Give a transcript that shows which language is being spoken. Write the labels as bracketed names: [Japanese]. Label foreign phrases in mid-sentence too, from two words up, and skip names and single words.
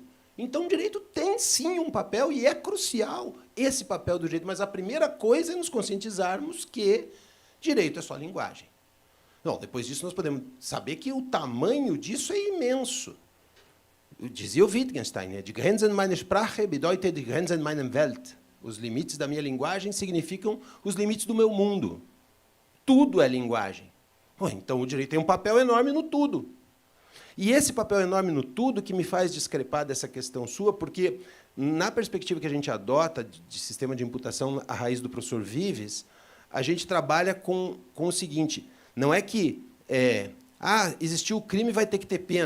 [Portuguese] Então, o direito tem, sim, um papel, e é crucial esse papel do direito. Mas a primeira coisa é nos conscientizarmos que direito é só linguagem. Não, depois disso, nós podemos saber que o tamanho disso é imenso. Dizia o Wittgenstein, né? [German] Die Grenzen meiner Sprache bedeutet die Grenzen meiner Welt. [Portuguese] Os limites da minha linguagem significam os limites do meu mundo. Tudo é linguagem. Então, o direito tem um papel enorme no tudo. E esse papel enorme no tudo que me faz discrepar dessa questão sua, porque, na perspectiva que a gente adota de sistema de imputação à raiz do professor Vives, a gente trabalha com o seguinte, não é que existiu o crime, vai ter que ter pena.